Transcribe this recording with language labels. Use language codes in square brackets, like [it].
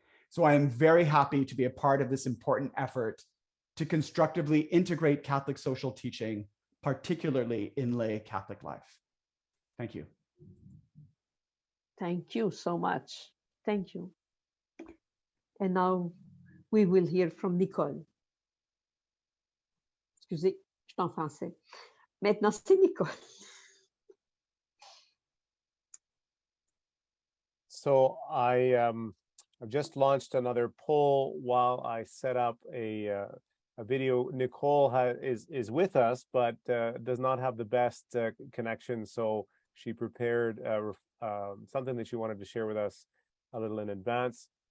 [en] So I am very happy to be a part of this important effort to constructively integrate Catholic social teaching, particularly in lay Catholic life. Thank you. Thank you so much. Thank you. And now we will hear from Nicole. [fr] Excusez, je suis en français. Maintenant, c'est Nicole. [en] So I've just launched another poll while I set up a video. Nicole is with us, but does not have the best connection. So she prepared something that she wanted to share with us a little in advance.